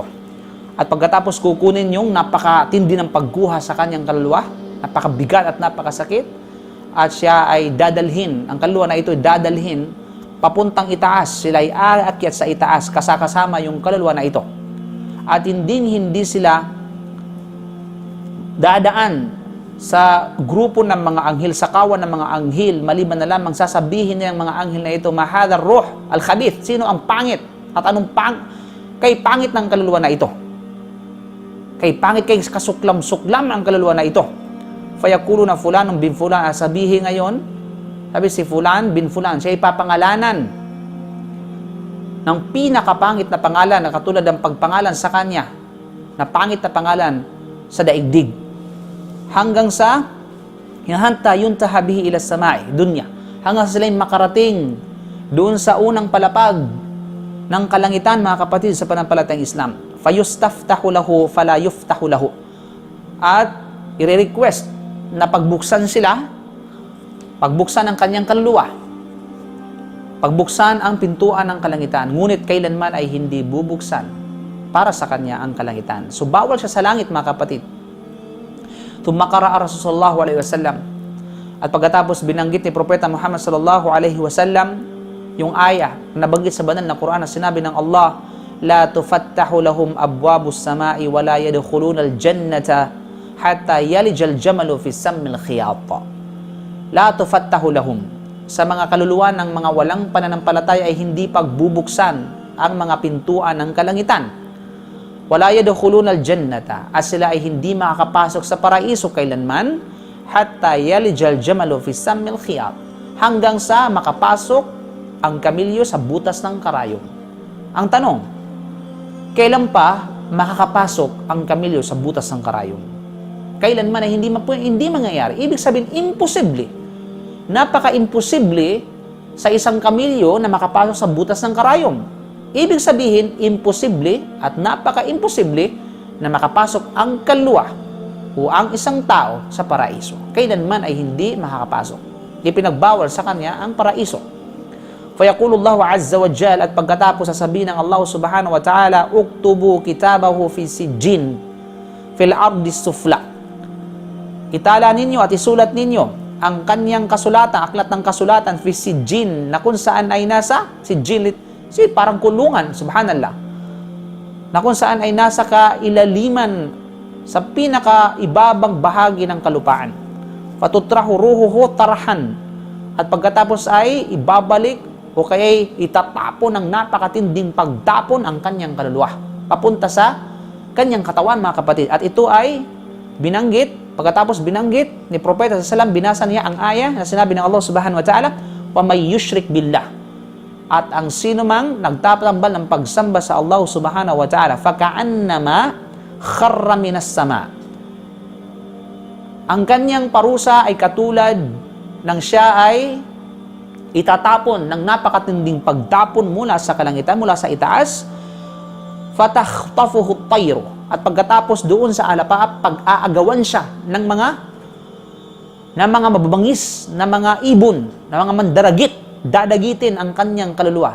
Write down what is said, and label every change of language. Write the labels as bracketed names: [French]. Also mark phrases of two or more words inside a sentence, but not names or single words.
[Filipino] At pagkatapos kukunin yung napakatindi ng pagguha sa kanyang kaluluwa, napakabigat at napakasakit, at siya ay dadalhin, ang kaluluwa na ito ay dadalhin papuntang itaas. Sila ay aakyat sa itaas kasama yung kaluluwa na ito. At hindi sila dadaan sa grupo ng mga anghel, sa kawan ng mga anghel, maliban na lamang sasabihin niya ng mga anghel na ito, [Arabic] ما هذا الروح الخبيث. [Filipino] Sino ang pangit? At anong kay pangit ng kaluluwa na ito? Kay pangit, kay kasuklam-suklam ang kaluluwa na ito. [Arabic] فيقولون فلان بن فلان, [Filipino] sabihin ngayon, sabi si [Arabic] فلان بن فلان, [Filipino] siya ipapangalanan ng pinakapangit na pangalan na katulad ng pagpangalan sa kanya, na pangit na pangalan sa daigdig. Hanggang sa [Arabic] حتى ينتهى به إلى السماء الدنيا, [Filipino] hanggang sila'y makarating doon sa unang palapag ng kalangitan, mga kapatid, sa pananampalatayang Islam. [Arabic] فيستفتح له فلا يفتح له. [Filipino] At i-request na pagbuksan ang kanyang kaluluwa, pagbuksan ang pintuan ng kalangitan, ngunit kailanman ay hindi bubuksan para sa kanya ang kalangitan. So bawal siya sa langit, mga kapatid. [Arabic] ثم قرأ رسول الله صلى الله عليه وسلم. [Filipino] At pagkatapos binanggit ni Propeta Muhammad [Arabic] صلى الله عليه وسلم [Filipino] yung ayah na nabanggit sa banal na Quran na sinabi ng Allah, [Arabic] لا تفتح لهم أبواب السماء ولا يدخلون الجنة حتى يلج الجمل في سم الخياط. لا تفتح لهم, [Filipino] sa mga kaluluwa ng mga walang pananampalataya ay hindi pagbubuksan ang mga pintuan ng kalangitan. [Arabic] ولا يدخلون الجنة, [Filipino] at sila ay hindi makakapasok sa paraiso kailanman, [Arabic] حتى يلج الجمل في سم الخياط, [Filipino] hanggang sa makapasok ang kamilyo sa butas ng karayom. Ang tanong, kailan pa makakapasok ang kamilyo sa butas ng karayom? Kailanman ay hindi mangyayari. Ibig sabihin, imposible. Napaka-imposible sa isang kamilyo na makapasok sa butas ng karayom. Ibig sabihin, imposible at napaka-imposible na makapasok ang kaluluwa o ang isang tao sa paraiso. Kailanman ay hindi makakapasok. Ipinagbawal sa kanya ang paraiso. [Arabic] فيقول الله عز وجل, [Filipino] at pagkatapos sasabihin ng Allah [Arabic] سبحانه وتعالى, اكتبوا كتابه في سجين في الأرض السفلى. [Filipino] Itala ninyo at isulat ninyo ang kanyang kasulatan, aklat ng kasulatan, [Arabic] في سجين, [Filipino] na kung saan ay nasa sijjin, parang kulungan, subhanallah, na kung saan ay nasa kailaliman sa pinakaibabang bahagi ng kalupaan. [Arabic] فتطرح روحه طرحا, [Filipino] at pagkatapos ay ibabalik o kaya itatapon ng napakatinding pagtapon ang kanyang kaluluwa papunta sa kanyang katawan, mga kapatid. At ito ay binanggit, pagkatapos binanggit ni Propeta [Arabic] صلى الله عليه وسلم, [Filipino] binasa niya ang ayah na sinabi ng Allah [Arabic] سبحانه وتعالى, ومن يشرك بالله, [Filipino] at ang sino mang nagtatambal ng pagsamba sa Allah [Arabic] سبحانه وتعالى, فكأنما خر من السماء, [Filipino] ang kanyang parusa ay katulad ng siya ay itatapon ng napakatinding pagtapon mula sa kalangitan, mula sa itaas, [Arabic] فتخطفه الطير, [Filipino] at pagkatapos doon sa alapaap, pag-aagawan siya ng mga mababangis, na mga ibon, na mga mandaragit, dadagitin ang kanyang kaluluwa.